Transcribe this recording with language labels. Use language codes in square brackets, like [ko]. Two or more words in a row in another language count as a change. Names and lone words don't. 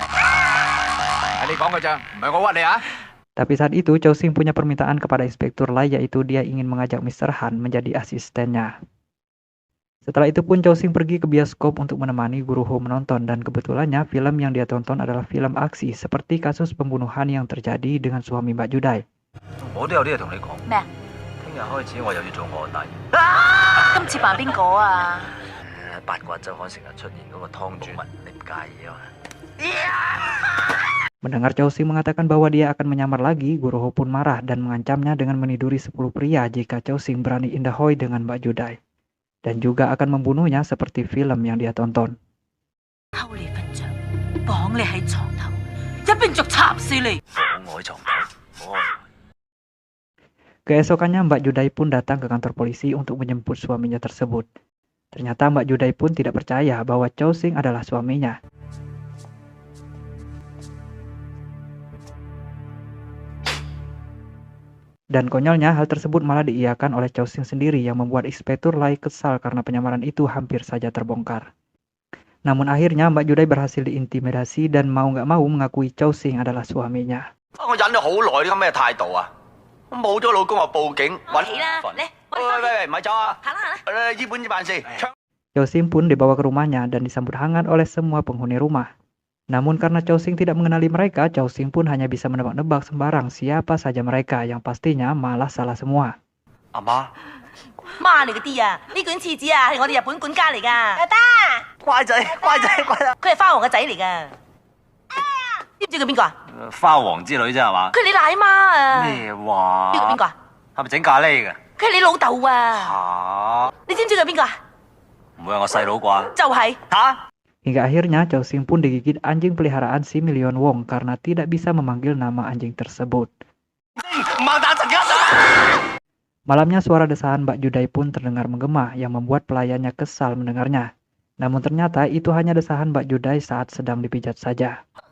[id] Tapi saat itu Chow Sing punya permintaan kepada Inspektur Lai, yaitu dia ingin mengajak Mr. Han menjadi asistennya. Setelah itu pun Chow Sing pergi ke bioskop untuk menemani Guru Ho menonton, dan kebetulannya film yang dia tonton adalah film aksi seperti kasus pembunuhan yang terjadi dengan suami Mbak Judai. [yue] 今次扮邊個啊？八卦週刊成日出現嗰個湯煮文，你唔介意啊？ [id] Mendengar Chow Sing mengatakan bahwa dia akan menyamar lagi, Guru Ho pun marah dan mengancamnya dengan meniduri 10 pria jika Chow Sing berani indahoi dengan Mbak Judai. Dan juga akan membunuhnya seperti film yang dia tonton. [yue] 偷你份帳，綁你喺床頭，一邊逐插死你。放我喺床頭， [id] Keesokannya Mbak Judai pun datang ke kantor polisi untuk menjemput suaminya tersebut. Ternyata Mbak Judai pun tidak percaya bahwa Chow Sing adalah suaminya. Dan konyolnya hal tersebut malah diiyakan oleh Chow Sing sendiri yang membuat Inspektur Lai kesal karena penyamaran itu hampir saja terbongkar. Namun akhirnya Mbak Judai berhasil diintimidasi dan mau nggak mau mengakui Chow Sing adalah suaminya. [yue] 我忍咗好耐，呢個咩態度啊？我冇咗老公我報警揾起啦，嚟，我哋喂喂喂，咪走啊！行啦行啦。依本呢辦事。 [id] Chow Sing pun dibawa ke rumahnya dan disambut hangat oleh semua penghuni rumah. Namun karena Chow Sing tidak mengenali mereka, Chow Sing pun hanya bisa menebak-nebak sembarang siapa saja mereka, yang pastinya malah salah semua. [yue] 阿媽，媽嚟嗰啲啊，呢卷廁紙啊係我哋日本管家嚟㗎。阿爸，乖仔，乖仔，乖仔。佢係花王嘅仔嚟㗎。知唔知佢邊個啊？花王之類啫係嘛？佢係你奶媽啊。咩話？知佢邊個啊？係咪整咖喱嘅？佢係你老豆啊。嚇！你知唔知佢邊個啊？唔會係我細佬啩？就係。嚇！ [id] Hingga akhirnya Chow Sing pun digigit anjing peliharaan si Million Wong karena tidak bisa memanggil nama anjing tersebut. Malamnya suara desahan Mbak Judai pun terdengar menggema yang membuat pelayannya kesal mendengarnya. Namun ternyata itu hanya desahan Mbak Judai saat sedang dipijat saja.